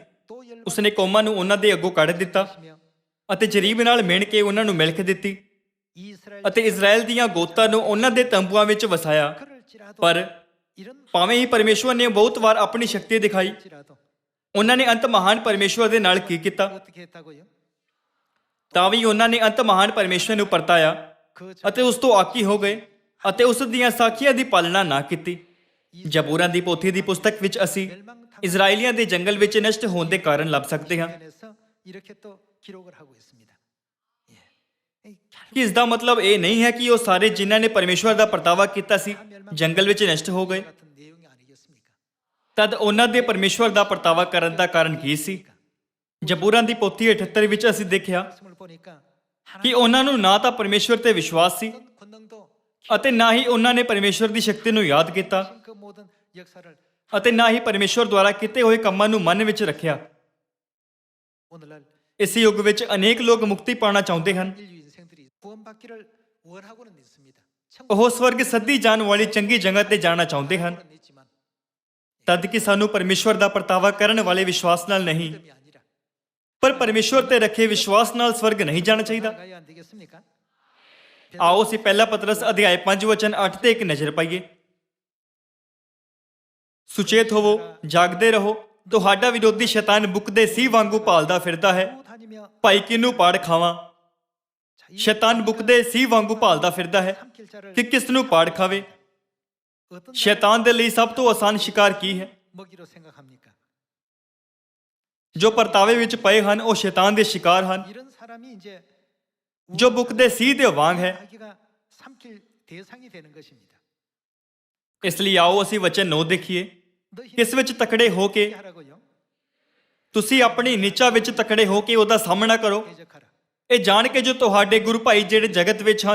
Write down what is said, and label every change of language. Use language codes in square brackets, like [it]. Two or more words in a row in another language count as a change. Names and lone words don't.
[ko] 또 열방 [pa] ਉਸ ਨੇ ਕੌਮਾਂ ਨੂੰ ਉਹਨਾਂ ਦੇ ਅੱਗੋਂ ਕੱਢ ਦਿੱਤਾ [ko] 하시며 [pa] ਅਤੇ ਜਰੀਬ ਨਾਲ ਮਿਣ ਕੇ ਉਹਨਾਂ ਨੂੰ ਮਿਲਖ ਦਿੱਤੀ [ko] 이스라엘 [pa] ਅਤੇ ਇਜ਼ਰਾਈਲ ਦੀਆਂ ਗੋਤਾਂ ਨੂੰ ਉਹਨਾਂ ਦੇ ਤੰਬੂਆਂ ਵਿੱਚ ਵਸਾਇਆ। [ko] 그럴지라도 [pa] ਪਰ [ko] 이런 [pa] ਭਾਵੇਂ ਹੀ ਪਰਮੇਸ਼ਵਰ ਨੇ ਬਹੁਤ ਵਾਰ ਆਪਣੀ ਸ਼ਕਤੀ ਦਿਖਾਈ, [ko] 지라도 [pa] ਉਹਨਾਂ ਨੇ ਅੰਤ ਮਹਾਨ ਪਰਮੇਸ਼ਵਰ ਦੇ ਨਾਲ ਕੀ ਕੀਤਾ? [ko] 어떻게 했다고요? [pa] ਤਾਂ ਵੀ ਉਹਨਾਂ ਨੇ ਅੰਤ ਮਹਾਨ ਪਰਮੇਸ਼ਵਰ ਨੂੰ ਪਰਤਾਇਆ [ko] 그 [pa] ਅਤੇ ਉਸ ਤੋਂ ਆਕੀ ਹੋ ਗਏ ਅਤੇ ਉਸ ਦੀਆਂ ਸਾਖੀਆਂ ਦੀ ਪਾਲਣਾ ਨਾ ਕੀਤੀ। ਜ਼ਬੂਰਾਂ ਦੀ ਪੋਥੀ ਦੀ ਪੁਸਤਕ ਵਿੱਚ ਅਸੀਂ ਇਜ਼ਰਾਈਲੀਆਂ ਦੇ ਜੰਗਲ ਵਿੱਚ ਨਸ਼ਟ ਹੋਣ ਦੇ ਕਾਰਨ ਲੱਭ ਸਕਦੇ ਹਾਂ। [ko] 에서 이렇게 또 기록을 하고 있습니다. 예. [pa] ਕਿ ਇਸ ਦਾ ਮਤਲਬ ਇਹ ਨਹੀਂ ਹੈ ਕਿ ਉਹ ਸਾਰੇ ਜਿਨ੍ਹਾਂ ਨੇ ਪਰਮੇਸ਼ਵਰ ਦਾ ਪਰਤਾਵਾ ਕੀਤਾ ਸੀ ਜੰਗਲ ਵਿੱਚ ਨਸ਼ਟ ਹੋ ਗਏ। [ko] 같은 내용이 아니겠습니까? [pa] ਤਦ ਉਹਨਾਂ ਦੇ ਪਰਮੇਸ਼ਵਰ ਦਾ ਪਰਤਾਵਾ ਕਰਨ ਦਾ ਕਾਰਨ ਕੀ ਸੀ? ਜ਼ਬੂਰਾਂ ਦੀ ਪੋਥੀ 78 ਵਿੱਚ ਅਸੀਂ ਦੇਖਿਆ [ko] 말씀을 보니까 [pa] ਕਿ ਉਹਨਾਂ ਨੂੰ ਨਾ ਤਾਂ ਪਰਮੇਸ਼ਵਰ ਤੇ ਵਿਸ਼ਵਾਸ ਸੀ [ko] 하나님 권능도 [pa] ਅਤੇ ਨਾ ਹੀ ਉਹਨਾਂ ਨੇ ਪਰਮੇਸ਼ਵਰ ਦੀ ਸ਼ਕਤੀ ਨੂੰ ਯਾਦ ਕੀਤਾ [ko] 그 모든 역사를 [pa] ਅਤੇ ਨਾ ਹੀ ਪਰਮੇਸ਼ਵਰ ਦੁਆਰਾ ਕੀਤੇ ਹੋਏ ਕੰਮਾਂ ਨੂੰ ਮਨ ਵਿੱਚ ਰੱਖਿਆ। [ko] 오늘날 [pa] ਇਸ ਯੁੱਗ ਵਿੱਚ ਅਨੇਕ ਲੋਕ ਮੁਕਤੀ ਪਾਉਣਾ ਚਾਹੁੰਦੇ ਹਨ। [ko] 인류 인생들이 구원받기를 원하고는 있습니다. [pa] ਉਹ ਸਵਰਗ ਸੱਦੀ ਜਾਣ ਵਾਲੀ ਚੰਗੀ ਜਗ੍ਹਾ ਤੇ ਜਾਣਾ ਚਾਹੁੰਦੇ ਹਨ, [ko] 천국은 있지만 [pa] ਤਦ ਕਿ ਸਾਨੂੰ ਪਰਮੇਸ਼ਵਰ ਦਾ ਪਰਤਾਵਾ ਕਰਨ ਵਾਲੇ ਵਿਸ਼ਵਾਸ ਨਾਲ ਨਹੀਂ, [ko] 믿음이 아니라 [pa] ਪਰ ਪਰਮੇਸ਼ਵਰ ਤੇ ਰੱਖੇ ਵਿਸ਼ਵਾਸ ਨਾਲ ਸਵਰਗ ਨਹੀਂ ਜਾਣਾ ਚਾਹੀਦਾ। [ko] 나가야 안 되겠습니까? [pa] ਆਓ ਅਸੀਂ ਪਹਿਲਾ ਪਤਰਸ ਅਧਿਆਇ 5 ਵਚਨ 8 ਤੇ ਇੱਕ ਨਜ਼ਰ ਪਾਈਏ। ਸੁਚੇਤ ਹੋਵੋ, ਜਾਗਦੇ ਰਹੋ, ਤੁਹਾਡਾ ਵਿਰੋਧੀ ਸ਼ੈਤਾਨ ਬੁੱਕਦੇ ਸੀਹ ਵਾਂਗੂ ਭਾਲਦਾ ਫਿਰਦਾ ਹੈ, [ko] 또 다니며 [pa] ਭਾਈ ਕਿਹਨੂੰ ਪਾੜ ਖਾਵਾਂ। [ko] 자, 이 [pa] ਸ਼ੈਤਾਨ ਬੁੱਕਦੇ ਸੀਹ ਵਾਂਗੂ ਭਾਲਦਾ ਫਿਰਦਾ ਹੈ [ko] 삼킬 자를 [pa] ਕਿ ਕਿਸ ਨੂੰ ਪਾੜ ਖਾਵੇ। [ko] 어떤 [pa] ਸ਼ੈਤਾਨ ਦੇ ਲਈ ਸਭ ਤੋਂ ਆਸਾਨ ਸ਼ਿਕਾਰ ਕੀ ਹੈ? [ko] 먹이로 생각합니까? [pa] ਜੋ ਪਰਤਾਵੇ ਵਿੱਚ ਪਏ ਹਨ ਉਹ ਸ਼ੈਤਾਨ ਦੇ ਸ਼ਿਕਾਰ ਹਨ, [ko] 이런 사람이 이제 [pa] ਜੋ ਬੁੱਕਦੇ ਸੀਹ ਦੇ ਵਾਂਗ ਹੈ। [ko] 자기가 삼킬 대상이 되는 것입니다. [pa] ਇਸ ਲਈ ਆਓ ਅਸੀਂ ਵਚਨ 9 ਦੇਖੀਏ। [ko] 너희 [pa] ਕਿਸ ਵਿੱਚ ਤਕੜੇ ਹੋ ਕੇ [ko] 하라고요. [pa] ਤੁਸੀਂ ਆਪਣੀ ਨੀਚਾ ਵਿੱਚ ਤਕੜੇ ਹੋ ਕੇ ਉਹਦਾ ਸਾਹਮਣਾ ਕਰੋ, [ko] 대적하라. [pa] ਇਹ ਜਾਣ ਕੇ ਜੋ ਤੁਹਾਡੇ ਗੁਰੂ ਭਾਈ ਜਿਹੜੇ ਜਗਤ ਵਿੱਚ ਹਨ